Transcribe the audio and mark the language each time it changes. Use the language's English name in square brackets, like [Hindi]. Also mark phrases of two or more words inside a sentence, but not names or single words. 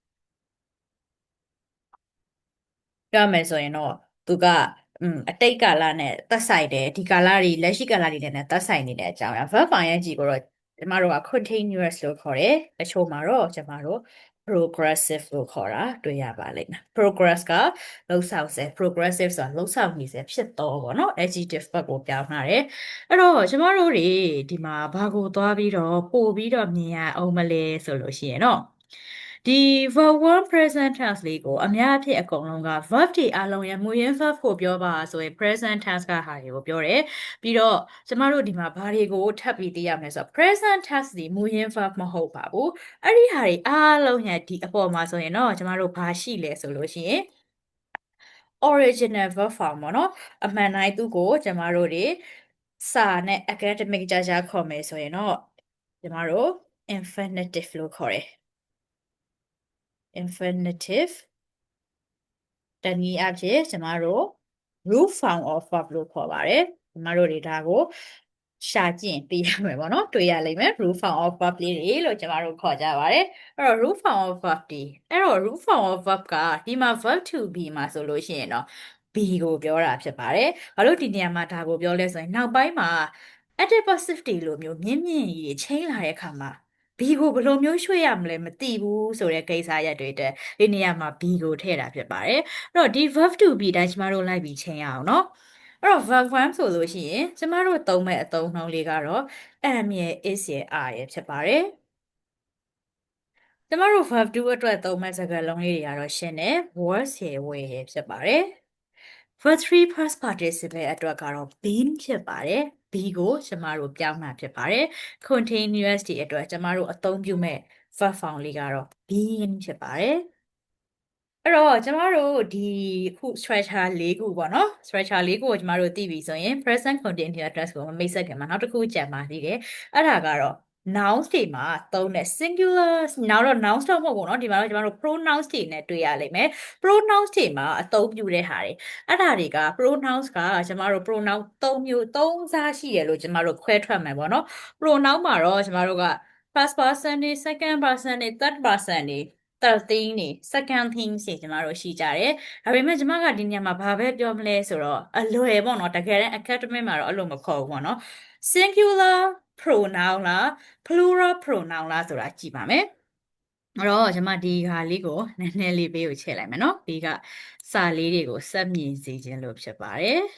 [Burmese] ပြောမယ်ဆိုရင်တော့သူကအတိတ်ကာလနဲ့သက်ဆိုင်တယ်ဒီကာလတွေလက်ရှိကာလတွေနဲ့သက်ဆိုင်နေတဲ့အကြောင်းအရာ [English] verb ing [Burmese] ကိုတော့ကျမတို့က continuous လို့ခေါ်တယ်အချို့မှာတော့ကျမတို့ progressive လို့ခေါ်တာတွေ့ ရပါလိမ့်မယ် progress ကလှုပ်ဆောင်စေ progressive ဆိုတာလှုပ်ဆောင်နေစေဖြစ်တော့ပေါ့နော် [English] adjective verb [Burmese] ကိုပြောင်းထားတယ်အဲ့တော့ကျမတို့တွေဒီမှာဘာကိုသွားပြီးတော့ပို့ပြီး တော့မြင်ရအောင်မလဲဆိုလို့ရှိရင်တော့ဒီ [English] verb 1 present tense [Burmese] လေးကိုအများအဖြစ်အကုန်လုံးက verb တွေအလုံးရဲ့မူ ရင်း verb ကိုပြောပါဆိုရင် [English] present tense [Burmese] ကဟာတွေကိုပြောတယ်ပြီးတော့ကျမတို့ဒီမှာဘာတွေကိုထပ်ပြီးသိရမလဲဆိုတော့ [English] present tense [Burmese] ဒီမူရင်း verb မဟုတ်ပါဘူးအဲ့ဒီဟာတွေအလုံးရဲ့ဒီအပေါ်မှာဆိုရင်တော့ကျမတို့ဘာရှိလဲဆိုလို့ရှိရင် [English] original verb form [Burmese] ပေါ့နော်အမှန်တိုင်းသူကိုကျမတို့တွေစာနဲ့ academic ကြခေါ်မယ်ဆိုရင်တော့ကျမတို့ infinitive လို့ခေါ်တယ် infinitive တနည်းအားဖြင့်ကျမတို့ [English] root form of verb [Burmese] လို့ခေါ်ပါတယ်ကျမတို့တွေဒါကိုရှာကြည့်ရင်သိရမယ်ပေါ့နော်တွေ့ရလိမ့်မယ် [English] root form of verb [Burmese] လေးတွေလို့ကျမတို့ ခေါ်ကြပါတယ်အဲ့တော့ [English] root form of verb [Burmese] တွေအဲ့တော့ [English] root form of verb [Burmese] ကဒီမှာ [English] verb to be [Burmese] မှာဆိုလို့ရှိရင်တော့ be ကိုပြောတာဖြစ်ပါတယ်ဘာလို့ဒီနေရာမှာဒါကိုပြောလဲဆိုရင်နောက်ပိုင်းမှာ [English] active passive [Burmese] တွေလိုမျိုးမြင့်မြင့်ကြီးချိန်လာတဲ့အခါမှာ B ကိုဘယ်လိုမျိုးရွှေ့ရမလဲမသိဘူးဆိုတဲ့ကိစ္စရပ်တွေတဲ့ဒီနေရာမှာ B ကိုထည့်တာဖြစ်ပါတယ်အဲ့တော့ဒီ [English] verb to be [Burmese] တိုင်းကျမတို့လိုက်ပြီးချိန်ရအောင်နော်အဲ့တော့ verb 1ဆိုလို့ရှိရင်ကျမတို့သုံးမဲ့အသုံးနှုန်းလေးကတော့ am ရဲ့ is ရဲ့ are ရဲ့ဖြစ်ပါတယ် ကျမတို့ verb 2အတွက်သုံးမဲ့စကားလုံးလေးတွေကတော့ရှင်းတယ် was ရဲ့ were ရဲ့ဖြစ်ပါတယ် [English] verb 3 past participle [Burmese] အတွက်ကတော့ been ဖြစ်ပါတယ် be ကိုကျမတို့ပြောင်းတာဖြစ်ပါတယ် continuous တွေအတွက်ကျမတို့အသုံးပြုမဲ့ [English] verb form [Burmese] လေးကတော့ been ဖြစ်ပါတယ်အဲ့ တော့ကျမတို့ဒီခု structure ၄ခုပေါ့နော် structure ၄ခုကိုကျမတို့သိပြီဆိုရင် [English] present continuous tense [Burmese] ကိုမမိတ်ဆက်ခင်မှာနောက်တစ်ခုကြံပါသေးတယ်အဲ့ဒါကတော့ nouns တွေမှာသုံးတဲ့ singular နောက်တော့ nouns တော့မ ဟုတ်ဘူးเนาะဒီမှာတော့ကျမတို့ pronouns တွေနဲ့တွေ့ရလိမ့်မယ် pronouns တွေမှာအသုံးပြုတဲ့ဟာတွေအဲ့ဒါတွေက pronouns ကကျမတို့ pronoun ၃စားရှိတယ်လို့ ကျမတို့ခွဲထွက်မယ်ပေါ့နော် pronoun မှာတော့ကျမတို့က [English] first person [Burmese] တွေ [English] second person [Burmese] တွေ [English] third person [Burmese] တွေ [English] third thing [Burmese] တွေ [English] second thing [Burmese] တွေကျမတို့ရှိကြတယ်ဒါပေမဲ့ကျမကဒီညမှာဘာပဲပြောမလဲဆိုတော့အလွယ်ပေါ့နော်တကယ်တမ်း academic မှာတော့အဲ့လိုမခေါ်ဘူးပေါ့နော် [English] singular pronoun [Burmese] လား [English] plural pronoun [Burmese] လားဆိုတာကြည့်ပါမယ်အဲ့တော့ကျမဒီဟာလေးကိုနည်းနည်းလေးပေးကိုချဲ့လိုက်မယ်နော်ဒီကစာလေးတွေကိုစက်မြင်စေခြင်းလို့ဖြစ်ပါတယ်